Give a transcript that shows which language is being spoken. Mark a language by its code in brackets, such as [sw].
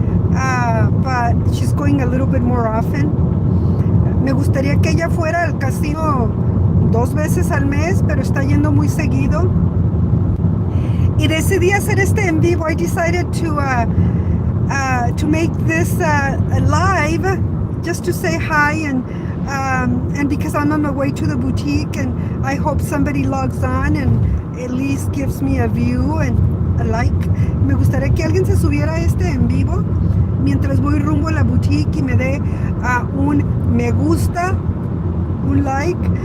[en] But she's going a little bit more often. [es] Me gustaría que ella fuera al casino 2 veces al mes, pero está yendo muy seguido. Y decidí hacer este en vivo. [en] I decided to make this live just to say hi and because I'm on my way to the boutique and I hope somebody logs on and at least gives me a view and a like. [es] Me gustaría que alguien se subiera a este en vivo mientras voy rumbo a la boutique y me dé un me gusta, un like.